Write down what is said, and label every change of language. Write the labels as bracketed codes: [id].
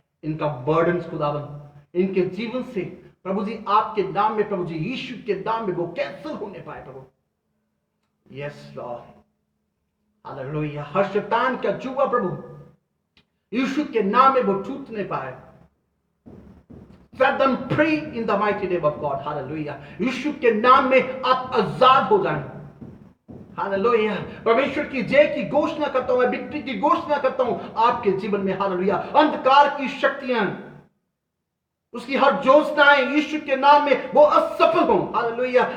[hi] इनका बर्डन्स खुदावंद इनके जीवन से प्रभु जी, आपके नाम में प्रभु जी, यीशु के नाम में वो कैंसिल होने पाए प्रभु। Yes Lord. हालेलुया। हर शैतान का जुआ प्रभु यीशु के नाम में वो टूटने पाए। [en] Set them free in the mighty name of God. Hallelujah. [hi] यीशु के नाम में आप आजाद हो जाएं। हालेलुया। परमेश्वर की जय की घोषणा करता हूं, मैं विक्ट्री की घोषणा करता हूं आपके जीवन में। हालेलुया। अंधकार की शक्तियां उसकी हर योजनाएं यीशु के नाम में वो असफल हो। हालेलुया।